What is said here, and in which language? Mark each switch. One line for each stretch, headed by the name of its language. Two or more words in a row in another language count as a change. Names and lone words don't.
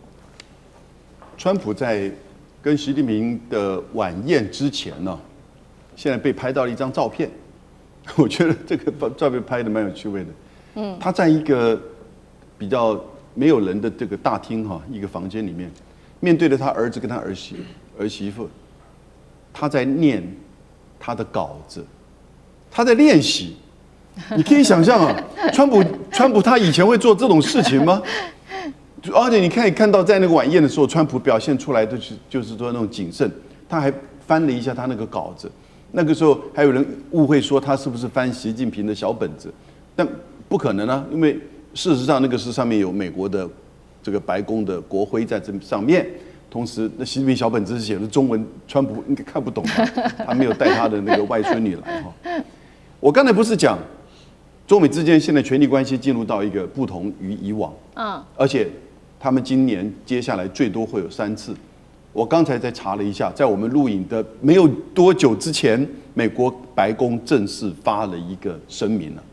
Chinese: 川普在跟習近平的晚宴之前呢，現在被拍到了一張照片，我覺得這個照片拍的蠻有趣味的。他在一個比較沒有人的這個大廳哈，一個房間裡面，面對着他兒子跟他兒媳婦，他在念他的稿子，他在練習。你可以想象啊，川普他以前會做這種事情嗎？而且你可以看到，在那個晚宴的時候，川普表现出來的就是說那種謹慎，他還翻了一下他那個稿子。那個時候還有人誤會說他是不是翻習近平的小本子，但不可能啊，因為事實上那個是上面有美國的這個白宮的國徽在這上面，同時那習近平小本子是寫的中文，川普應該看不懂吧？他沒有帶他的那個外孫女來哈。我剛才不是講中美之間現在權力關係進入到一個不同於以往，而且他們今年接下來最多會有3次。我剛才在查了一下，在我們錄影的沒有多久之前，美國白宮正式發了一個聲明了。